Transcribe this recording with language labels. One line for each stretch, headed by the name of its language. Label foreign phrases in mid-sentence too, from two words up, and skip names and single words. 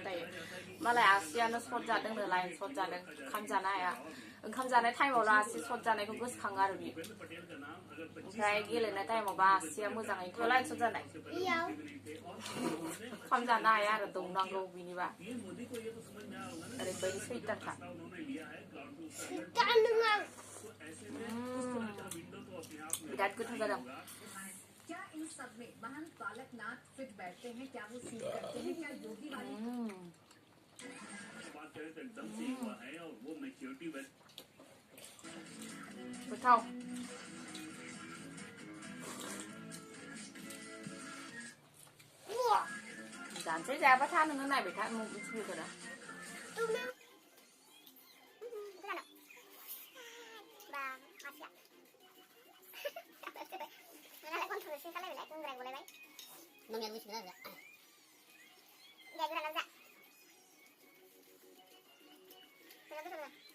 Bodo: थायो मालाय आसियानो सर्ट जादोंनो लाइन सर्ट जादों ओंखाम जानो हाया ओंखाम जानाय टाइमावल' आसि सर्ट जानायखौ गोसोखाङो आरो बियो ओमफ्राय गेलेनाय टाइमावबा आसिया मोजाङै लाइन सर्ट जानाय ओंखाम जानो हाया आरो दौनांगौ बिनिबा ओरैबायदि सैथानखा बिराद गोथाव जादों
Hindi: क्या इन सब में महंत बालकनाथ फिट बैठते हैं क्या वो सूट करते हैं क्या योगी वाली बात करें तो एकदम सही हुआ है और वो मैच्योरिटी
Bodo: गोथाव जानोसै जायाबा था नोङो नायबाय था भिडिअखौनो
Javanese: Nunggu wis bener enggak? Ya bener enggak? Bener.